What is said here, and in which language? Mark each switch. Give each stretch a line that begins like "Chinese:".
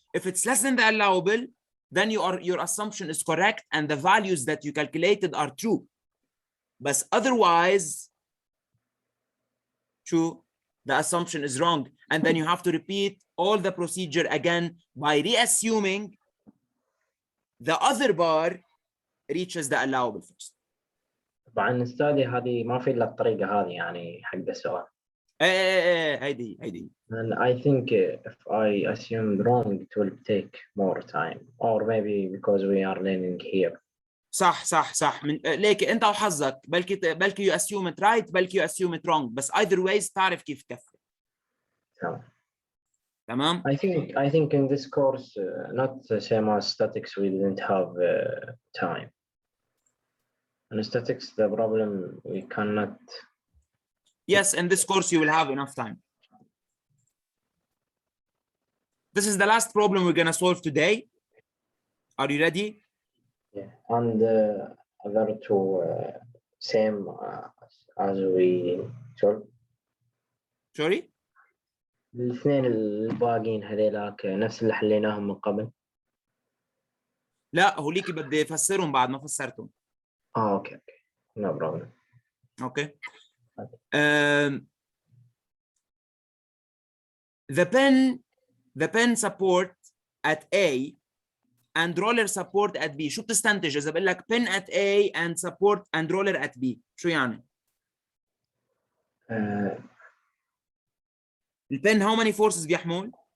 English: If it's less than the allowable, then your assumption is correct and the values that you calculated are true. But otherwise, true, the assumption is wrong. And then you have to repeat all the procedure again by reassuming the other bar reaches the allowable first.
Arabic: طبعا استاذي هذه ما في الا الطريقه هذه يعني حق السؤال. هيدي.
English: And I think if I assumed wrong it will take more time or maybe because we are learning here.
Arabic: صح من ليك انت وحظك، بلكي
English: you assume it right
Arabic: بلكي
English: you assume it wrong،
Arabic: بس
English: either ways
Arabic: تعرف كيف تكفي. تمام.
English: I think in this course not the same as statics we didn't have time. In statics the problem we cannot. Yes, in this course you will have enough time. This is the last problem we're going to solve today. Are you ready? Yeah, and other two same as we solved. Sorry?
Arabic: الاثنين الباقين هذيلاك نفس اللي حليناهم من قبل. لا هوليكي بدي افسرهم بعد ما فسرتهم.
English: اوكي no problem. Okay. The pen support at A and roller support at B.
Arabic: شو بتستنتج إذا بقول لك
English: pen at A and support and roller at B؟
Arabic: شو يعني؟ البن
English: how many forces
Arabic: بيحمل؟